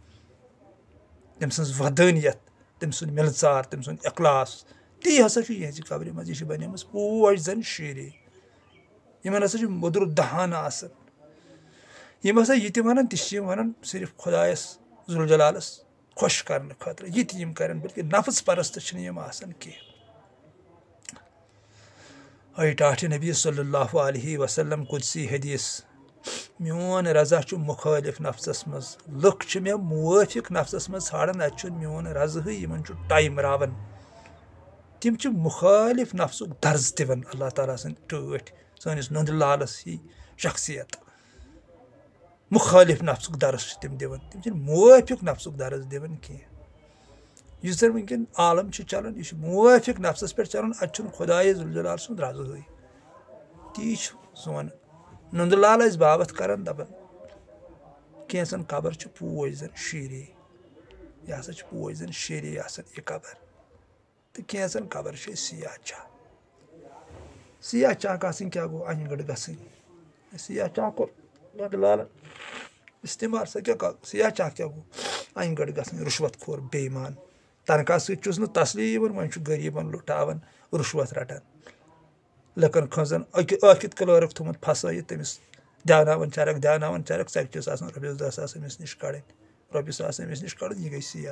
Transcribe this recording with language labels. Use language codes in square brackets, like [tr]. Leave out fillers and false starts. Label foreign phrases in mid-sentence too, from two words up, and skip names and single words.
[ks] تٔمۍ سٕنٛز ودٲنیت تٔمۍ سُنٛد مِلژار تٔمۍ سُنٛد اخلاص تی ہسا چھُ یِہنٛزِ قبرِ منٛز یہِ چھِ بنیمٕژ پوش شیری یِمن ہسا چھُ موٚدُر دہانہٕ آسان یِم ہسا یہِ تہِ ونان تہِ چھِ یِم ونان صرف خۄدایس ذوالجلالس خۄش کرنہٕ خٲطرٕ یہِ تہِ یِم کرن بلکہِ نفس پرست چھِنہٕ یِم آسان کینٛہہ اے ٹاٹھہِ نبی [ar] صلی اللہ علیہ وسلم [ks] قدسی حدیث میون رضا چھُ مُخٲلف نفسس منٛز لُکھ چھِ مےٚ موٲفِق نفسس منٛز ژھانڈان اتہِ چھُنہٕ میون رضہٕے یِمن چھُ ٹایم راوان تِم چھِ مُخٲلف نفسُک درز دِوان اللہ تعالیٰ سٕنٛدۍ ٹٲٹھۍ سٲنِس نُند لالس ہی شخصیت مُخٲلف نفسُک درس چھِ تِم دِوان تِم چھِنہٕ موٲفِق نفسُک درس دِوان کینٛہہ یُس زن وٕنکیٚن عالم چھُ چلان یہِ چھُ موٲفِق نفسس پٮ۪ٹھ چلان اتہِ چھُنہٕ خۄدایے ذوالجلال سُنٛد رضہٕے تی چھُ سون نُندٕ لال ٲسۍ باوتھ کران دپان کینٛژن قبر چھِ پوش شیری یہِ ہسا چھِ پوش شیری آسان یہِ قبر تہٕ کینٛژن قبر چھِ سیاہ چاہ سیاہ چاک آسٕنۍ کیٛاہ گوٚو انہِ گٔٹ گژھٕنۍ سیاہ چاہ کوٚر نُندٕ لالن استعمال سا کیا سیاح چاہ کیا گو این گڑ گژھن رُشوت خور بے ایمان تنخواہ سۭتۍ چھُس نہٕ تسلی یِوان وۄنۍ چھُ غریٖبن لُٹاوان رُشوت رٹان لُکن کھنٛزن ٲکھِت کلٲرٕک تھوٚمُت پھسٲیِتھ تٔمِس دیٛاوناوان چرک ژَکہِ چھِس آسان رۄپیَس 10,000 أمِس نِش کڑٕنۍ رۄپیہِ 1,000 أمِس نِش کڑٕنۍ یہِ گٔے سیاح